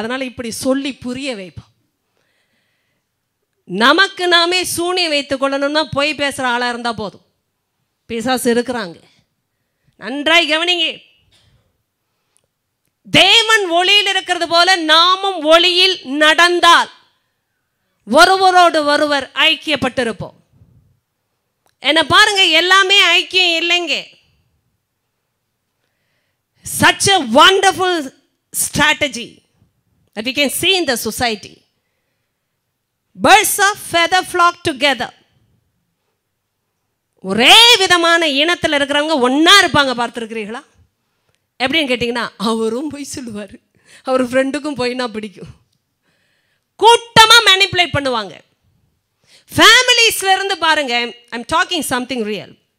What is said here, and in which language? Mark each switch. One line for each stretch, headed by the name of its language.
Tamil: அதனால் இப்படி சொல்லி புரிய வைப்போம். நமக்கு நாமே சூனியம் வைத்து கொள்ளணும்னா பொய் பேசுகிற ஆளாக இருந்தால் போதும். பிசாசு இருக்கிறாங்க. நன்றாய் கவனிங்க. தேவன் ஒளியில் இருக்கிறது போல நாமும் ஒளியில் நடந்தால் ஒருவரோடு ஒருவர் ஐக்கியப்பட்டிருப்போம். என்ன பாருங்க, எல்லாமே ஐக்கியம் இல்லைங்க.
English: Such a wonderful strategy that we can see in the society. Birds of feather flock together.
Tamil: ஒரே விதமான இனத்தில் இருக்கிறவங்க ஒன்றா இருப்பாங்க. பார்த்துருக்கிறீங்களா? எப்படின்னு கேட்டிங்கன்னா, அவரும் போய் சொல்லுவார், அவர் ஃப்ரெண்டுக்கும் போய்னா பிடிக்கும். கூட்டமாக மேனிப்புலேட் பண்ணுவாங்க. ஃபேமிலிஸ்ல இருந்து பாருங்க, ஐம் டாக்கிங் சம்திங் ரியல்.